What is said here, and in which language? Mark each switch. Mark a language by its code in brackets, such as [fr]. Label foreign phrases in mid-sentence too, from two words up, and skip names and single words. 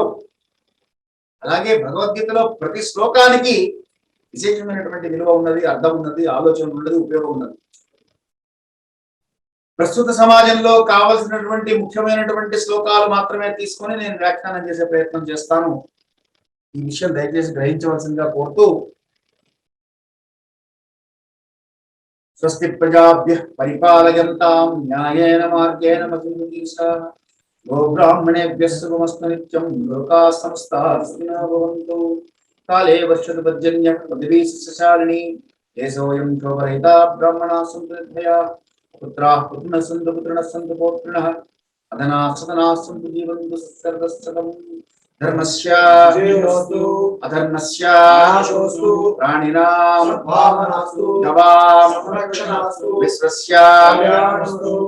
[te] అలాగే భగవద్గీతలో ప్రతి శ్లోకానికి విశేషమైనటువంటి విలువ ఉన్నది, అర్థం ఉన్నది, ఆలోచన ఉన్నది, ఉపయోగం ఉన్నది. ప్రస్తుత సమాజంలో కావలసినటువంటి ముఖ్యమైనటువంటి శ్లోకాలు మాత్రమే తీసుకొని నేను వ్యాఖ్యానం చేసే ప్రయత్నం చేస్తాను. ఈ విషయం దయచేసి గ్రహించవలసిందిగా కోరుతూ, [sa] స్వస్తి ప్రజాభ్యః పరిపాలయంతాం న్యాయేన మార్గేణ మహిం మహీషాః గోబ్రాహ్మణేభ్యः శుభమస్తు నిత్యం లోకాः సమస్తాः సుఖినో భవంతు. కాలే వర్షతు పర్జన్యః పృథివీ సస్యశాలినీ దేశోऽयं శోభరహితా బ్రాహ్మణాः సन्तు నిర్భయాः పుత్రాः పుత్రిణः సन्तు పుత్రిణः సन्तు పౌత్రిణः అధనాः సదనాः సन्तు జీవంతు సర్వశతం. ధర్మస్య అధర్మస్య ప్రాణినాం విశ్వస్య